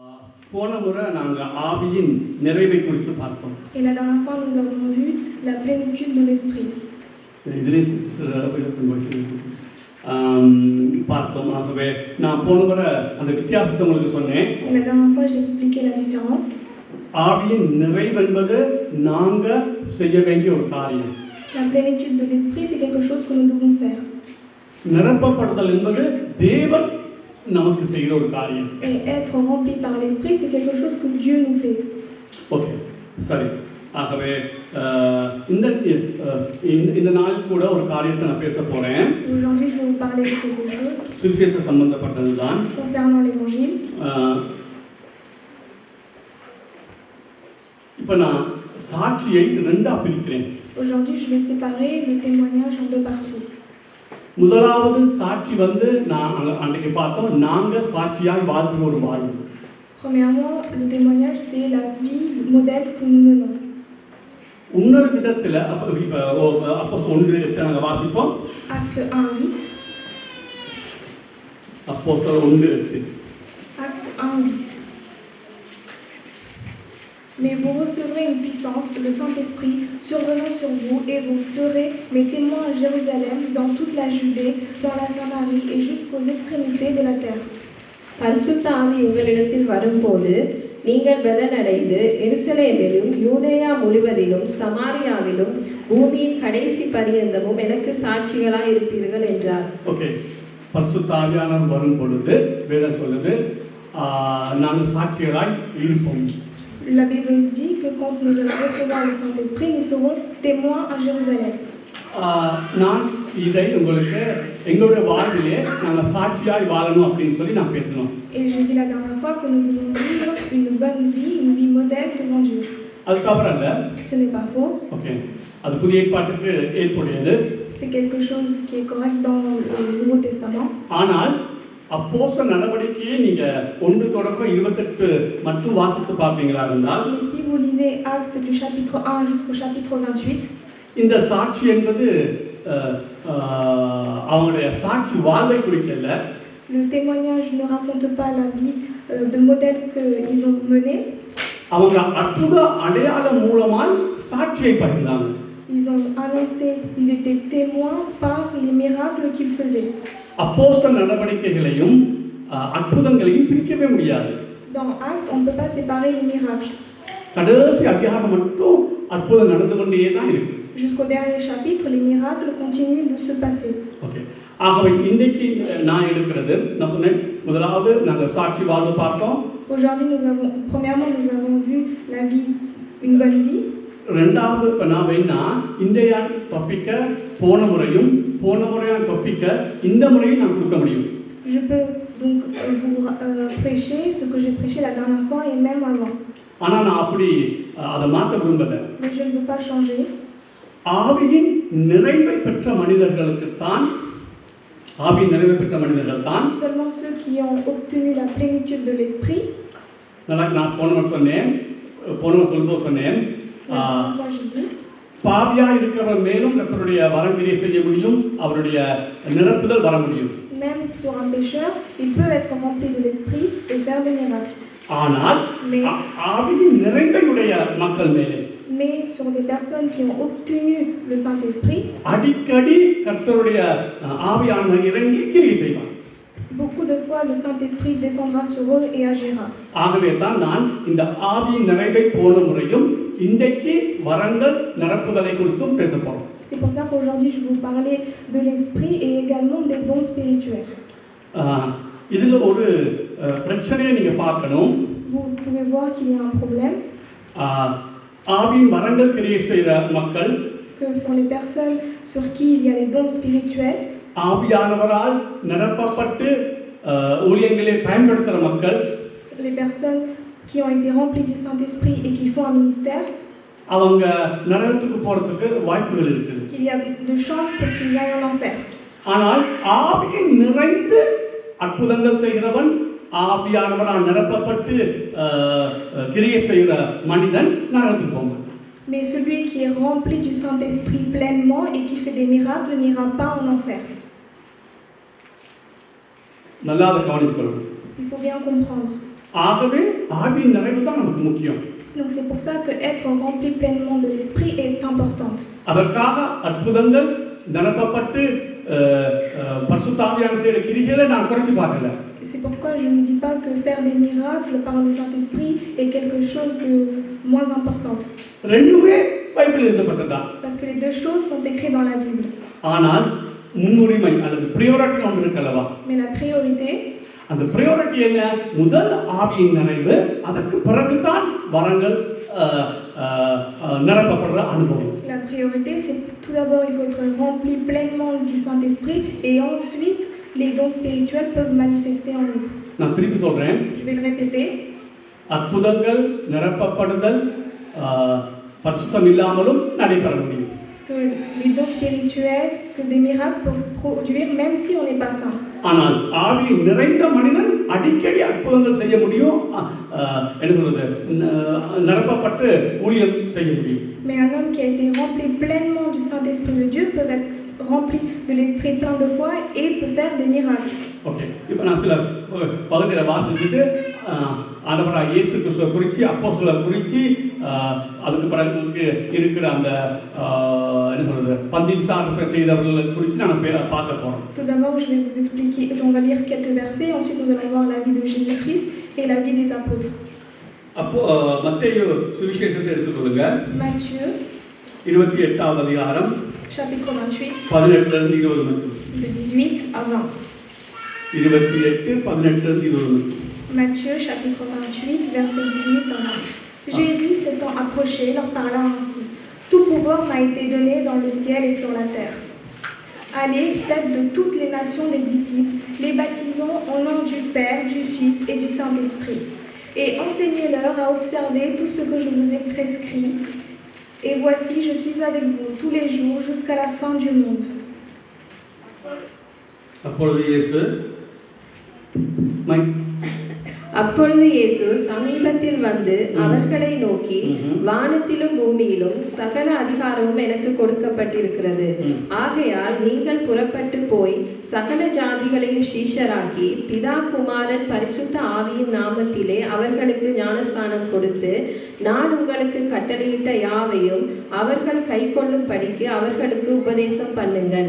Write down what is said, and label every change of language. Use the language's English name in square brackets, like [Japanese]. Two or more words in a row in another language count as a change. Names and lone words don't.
[Tamil] போன முறை நாங்கள் ஆவியின் நிறைவை குறித்து பார்த்தோம். [French] Et la dernière fois, nous avons vu la plénitude de l'esprit. [Tamil] இதிலே பார்த்தோம். ஆகவே நான் போன முறை அந்த வித்தியாசத்தை உங்களுக்கு சொன்னேன். [French] Et la dernière fois, j'ai expliqué la différence. [Tamil] ஆவியின் நிறைவு என்பது நாங்கள் செய்ய வேண்டிய ஒரு காரியம். [French] La plénitude de l'esprit, c'est quelque chose que nous devons faire. [Tamil] நிரப்பப்படுதல் என்பது தேவன் நமக்கு செய்கிற ஒரு காரியம். [French] Et être rempli par l'esprit, c'est quelque chose que Dieu nous fait. [Tamil] ஓகே, சரி. ஆகவே இந்த நாள் கூட ஒரு காரியத்தை நான் பேச போறேன். [French] Aujourd'hui, je vais vous parler de quelque chose [Tamil] சுவிசேஷ சம்பந்தப்பட்டது தான். [French] concernant l'évangile. [Tamil] இப்போ நான் சாட்சியை ரெண்டா பிரிக்கிறேன். [French] Aujourd'hui, je vais séparer le témoignage en deux parties. [Tamil] முதலாவது சாட்சி வந்து நான் அன்றைக்கு பார்த்தோம், நாங்க சாட்சியாய் வாழ்கிற ஒரு வாழ்வு. [French] Premièrement, le témoignage, c'est la vie modèle que nous menons. [Tamil] இன்னொரு விதத்தில் அப்போ ஒன்று நாங்கள் வாசிப்போம். [French] Acte 1:8. [Tamil] அப்போ ஒன்று இருக்கு. [French] Acte 1:8. Mais vous recevrez une puissance, le Saint-Esprit, survenant sur vous, et vous serez mes témoins à Jérusalem, dans toute la Judée, dans la Samarie et jusqu'aux extrémités de la terre. [Tamil] பரிசுத்த ஆவி உங்களிடத்தில் வரும்போது நீங்கள் பலனடைந்து எருசலேமிலும் யூதேயா முழுவதிலும் சமாரியாவிலும் பூமியின் கடைசி பரியந்தமும் எனக்கு சாட்சிகளாய் இருப்பீர்கள் என்றார். ஓகே, பரிசுத்த ஆவியானவர் வரும் பொழுது வேதம் சொல்லுது நாங்கள் சாட்சிகளாய் இருப்போம். [French] La Bible dit que quand nous allons recevoir le Saint-Esprit, nous serons témoins à Jérusalem. [Tamil] நான் இதை உங்களுக்கு எங்களுடைய வாழ்விலே நாங்கள் சாட்சியாய் வாழணும் அப்படின்னு சொல்லி நான் பேசணும். [French] Et j'ai dit la dernière fois que nous devons vivre une bonne vie, une vie modèle devant Dieu. [Tamil] அது தவறு அல்ல. [French] Ce n'est pas faux. [Tamil] ஓகே, அது புதிய ஏற்பாட்டுக்கு ஏற்புடையது. [French] C'est quelque chose qui est correct dans le Nouveau Testament. [Tamil] ஆனால் அப்போஸ்தலர் நடவடிக்கையை நீங்க 1-28 மட்டும் வாசித்து பார்ப்பீங்களா இருந்தால், [French] Mais si vous lisez Actes du chapitre 1 jusqu'au chapitre 28, [Tamil] இந்த சாட்சி என்பது அவங்களுடைய சாட்சி வாழ்வை குறிக்கல. [French] le témoignage ne raconte pas la vie de modèle qu'ils ont mené. [Tamil] அவங்க அற்புத அடையாளம் மூலமாய் சாட்சியை பகிர்ந்தாங்க. [French] Ils ont annoncé, ils étaient témoins par les miracles qu'ils faisaient. [Tamil] அப்போஸ்தலர் நடவடிக்கைகளையும் அற்புதங்களையும் பிரிக்கவே முடியாது. [French] Dans Actes, on ne peut pas séparer les miracles. [Tamil] கடைசி அதிகாரம் மட்டும் அற்புதம் நடந்து கொண்டே தான் இருக்கு. [French] Jusqu'au dernier chapitre, les miracles continuent de se passer. [Tamil] ஓகே, ஆகவே இன்றைக்கு நான் எடுக்கிறது, நான் சொன்னேன் முதலாவது நாங்கள் சாட்சி வாழ்வு பார்த்தோம். [French] Aujourd'hui, premièrement, nous avons vu la vie, une bonne vie. [Tamil] ரெண்டாவது இப்போ நான் வேணா இன்றைய டாபிக்க போன முறையான டாபிக்க இந்த முறையும் நான் கொடுக்க முடியும். [French] Je peux donc vous prêcher ce que j'ai prêché la dernière fois et même avant. [Tamil] ஆனால் நான் அப்படி அதை மாற்ற விரும்பல. [French] Mais je ne veux pas changer. [Tamil] ஆவியின் நிறைவை பெற்ற மனிதர்களுக்கு தான் [French] Seulement ceux qui ont obtenu la plénitude de l'esprit. [Tamil] நான் போன சொல்லும்போது சொன்னேன், பாவியா இருக்கிறவர் மேலும் கர்த்தருடைய வரங்கிரியை செய்ய முடியும், அவருடைய நிரப்புதல் வர முடியும். [French] Même sur un pécheur, il peut être rempli de l'esprit et faire des miracles. [Tamil] ஆனால் ஆவியின் நிறைவுடைய மக்கள் மேலே, [French] mais sur des personnes qui ont obtenu le Saint-Esprit, [Tamil] அடிக்கடி கர்த்தருடைய ஆவியானவர் இறங்கி கிரியை செய்வார். [French] beaucoup de fois le Saint-Esprit descendra sur eux et agira. [Tamil] ஆகவே தான் நான் இந்த ஆவியின் நிறைவை போன முறையும் இன்றைக்கு வரங்கள் நிரப்புதலை குறித்தும் பேச போறோம். [French] C'est pour ça qu'aujourd'hui je vais vous parler de l'esprit et également des dons spirituels. [Tamil] இதுல ஒரு பிரச்சனையை நீங்க பார்க்கணும். [French] Vous pouvez voir qu'il y a un problème. [Tamil] ஆவியின் வரங்கள் கிரியை செய்கிற மக்கள், [French] que sont les personnes sur qui il y a les dons spirituels. [Tamil] ஆவியானவரால் நிரப்பப்பட்டு ஊழியங்களை பயன்படுத்துகிற மக்கள், [French] les personnes qui ont été remplies du Saint-Esprit et qui font un ministère. [Tamil] அவங்க நரகத்துக்கு போறதுக்கு வாய்ப்புகள் இருக்குது. [French] Il y a de chances pour qu'ils aillent en enfer. [Tamil] ஆனால் ஆவியின் நிறைந்து அற்புதங்கள் செய்கிறவன், ஆவியானவரால் நிரப்பப்பட்டு கிரியை செய்கிற மனிதன் நரகத்துக்கு போவான். [French] Mais celui qui est rempli du Saint-Esprit pleinement et qui fait des miracles n'ira pas en enfer. [Tamil] நல்லா அதை கவனித்துக்கொள்ளணும். [French] Il faut bien comprendre. [Tamil] ஆகவே ஆவியின் நிறைவு தான் நமக்கு முக்கியம். [French] Donc c'est pour ça que être rempli pleinement de l'esprit est important. [Tamil] அதற்காக அற்புதங்கள் நிரப்பப்பட்டு பரிசுத்த ஆவியானவர் செய்கிற கிரிகளை நான் குறைச்சி பார்க்கல. [French] C'est pourquoi je ne dis pas que faire des miracles par le Saint-Esprit est quelque chose de moins important. [Tamil] ரெண்டுமே பைபிள் எழுதப்பட்டதா. [French] Parce que les deux choses sont écrites dans la Bible. [Tamil] ஆனால் முன்னுரிமை அல்லது பிரியாரிட்டி ஒன்று இருக்கல்லவா. [French] Mais la priorité, [Tamil] அந்த பிரியாரிட்டி என்ன? முதல் ஆவியின் நிறைவு, அதற்கு பிறகுதான் வரங்கள் நிரப்பப்படுற அனுபவம். [French] la priorité c'est tout d'abord il faut être rempli pleinement du Saint-Esprit et ensuite les dons spirituels peuvent manifester en nous. [Tamil] நான் திருப்பி சொல்றேன். [French] Je vais le répéter. [Tamil] அற்புதங்கள் நிரப்பப்படுதல் பரிசுத்தம் இல்லாமலும் நடைபெற முடியும். [French] Que les dons spirituels, que des miracles peuvent produire même si on n'est pas saint. [Tamil] ஆனால் ஆவி நிறைந்த மனிதன் அடிக்கடி அற்புதங்கள் செய்ய முடியும், என்ன சொல்றது, நிரப்பப்பட்டு ஊழியம் செய்ய முடியும். [French] Mais un homme qui a été rempli pleinement du Saint-Esprit de Dieu peut être rempli de l'Esprit plein de foi et peut faire des miracles. [Tamil] ஓகே, இப்போ நான் சில பகுதிகளை வாசிச்சுட்டு ஆண்டவராகிய இயேசு கிறிஸ்துவை குறித்து அப்போஸ்தலரை குறித்து அதுக்கு பிறகு இருக்கிற அந்த என்ன சொல்றது பந்திசார் செய்தவர்களை குறித்து நாங்கள் பார்க்க போகிறோம். [French] Tout d'abord, je vais vous expliquer, on va lire quelques versets, ensuite nous allons voir la vie de Jésus-Christ et la vie des apôtres. [Tamil] அப்போ மத்தேயு சுவிசேஷத்தை எடுத்துக்கொள்ளுங்க. Matthieu 28வது அதிகாரம் [French] chapitre 28 [Tamil] 18 20 மட்டும். [French] de 18 à 20. [Tamil] 28 18 20 மட்டும். [French] Matthieu chapitre 28 verset 18 à 20. Jésus s'étant approché leur parla ainsi: Tout pouvoir m'a été donné dans le ciel et sur la terre. Allez, faites de toutes les nations des disciples, les baptisons au nom du Père, du Fils et du Saint-Esprit, et enseignez-leur à observer tout ce que je vous ai prescrit. Et voici, je suis avec vous tous les jours jusqu'à la fin du monde. [Tamil] அப்பொழுது இயேசு சமீபத்தில் வந்து அவர்களை நோக்கி, வானத்திலும் பூமியிலும் சகல அதிகாரமும் எனக்கு கொடுக்கப்பட்டிருக்கிறது. ஆகையால் நீங்கள் புறப்பட்டு போய் சகல ஜாதிகளையும் சீஷராக்கி பிதா குமாரன் பரிசுத்த ஆவியின் நாமத்திலே அவர்களுக்கு ஞானஸ்தானம் கொடுத்து, நான் உங்களுக்கு கட்டளையிட்ட யாவையும் அவர்கள் கைக்கொள்ளும்படிக்கு அவர்களுக்கு உபதேசம் பண்ணுங்கள்.